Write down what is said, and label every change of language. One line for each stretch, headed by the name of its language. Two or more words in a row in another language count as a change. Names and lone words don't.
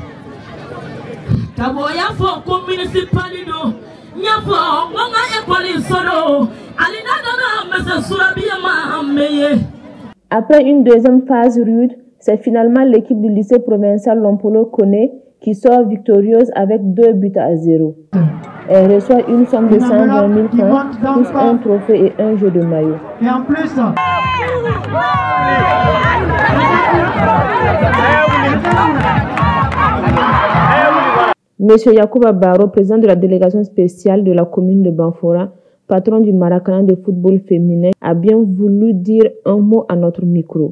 French: Kaboya fo ko municipalido Nyafo ngonga école solo alinadana mese surabiya ma meye. Après une deuxième phase rude, c'est finalement l'équipe du lycée provincial Lompolo Kone qui sort victorieuse avec 2 buts à 0. Elle reçoit une somme de 120 000 francs, plus un trophée et un jeu de maillot. Et en plus, Monsieur Yacouba Baro, président de la délégation spéciale de la commune de Banfora, patron du Maracana de football féminin, a bien voulu dire un mot à notre micro.